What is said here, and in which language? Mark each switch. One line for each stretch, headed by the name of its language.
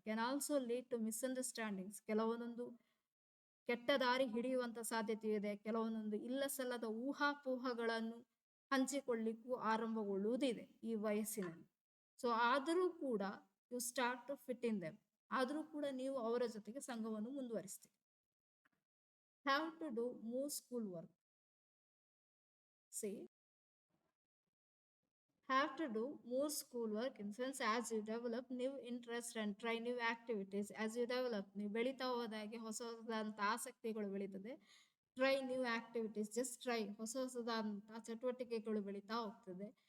English: Can also lead to misunderstandings.
Kannada: ಕೆಲವೊಂದೊಂದು ಕೆಟ್ಟ ದಾರಿ ಹಿಡಿಯುವಂತ ಸಾಧ್ಯತೆ ಇದೆ, ಕೆಲವೊಂದೊಂದು ಇಲ್ಲ ಸಲ್ಲದ ಊಹಾಪೋಹಗಳನ್ನು ಹಂಚಿಕೊಳ್ಳಿಕ್ಕೂ ಆರಂಭಗೊಳ್ಳುವುದಿದೆ ಈ ವಯಸ್ಸಿನಲ್ಲಿ. ಸೊ ಆದರೂ ಕೂಡ
English: you start to fit in them,
Kannada: ಆದರೂ ಕೂಡ ನೀವು ಅವರ ಜೊತೆಗೆ ಸಂಘವನ್ನು ಮುಂದುವರಿಸ್ತೀರಿ.
English: Have to do more school work. See have to do more school work in sense as you develop new interest and try new activities. as you develop,
Kannada: ನೀವು ಬೆಳೀತಾ ಹೋದಾಗೆ ಹೊಸ ಹೊಸದಾದಂಥ ಆಸಕ್ತಿಗಳು ಬೆಳೀತದೆ.
English: try new activities, just try,
Kannada: ಹೊಸ ಹೊಸದಾದಂಥ ಚಟುವಟಿಕೆಗಳು ಬೆಳೀತಾ ಹೋಗ್ತದೆ.